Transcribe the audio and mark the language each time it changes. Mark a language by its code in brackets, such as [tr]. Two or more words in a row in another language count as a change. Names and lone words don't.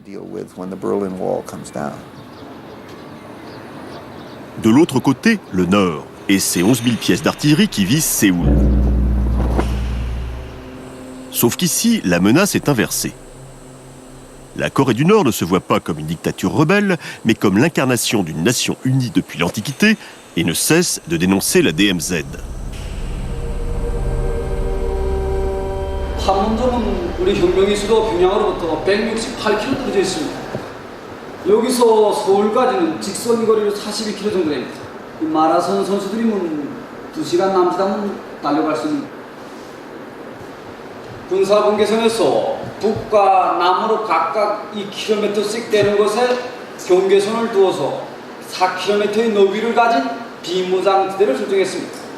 [fr] De l'autre côté, le Nord, et ses 11 000 pièces d'artillerie qui visent Séoul. Sauf qu'ici, la menace est inversée. La Corée du Nord ne se voit pas comme une dictature rebelle, mais comme l'incarnation d'une nation unie depuis l'Antiquité et ne cesse de dénoncer la DMZ. [ko] 판문점은 우리 혁명의 수도 평양으로부터 168km 떨어져 있습니다. 여기서 서울까지는 직선 거리로 42km 정도 됩니다. 마라톤 선수들이면 2시간 남짓하면 달려갈 수 있는 군사분계선에서 북과 남으로 각각 2km씩 되는 곳에 경계선을 두어서 4km의 너비를 가진 비무장지대를 설정했습니다.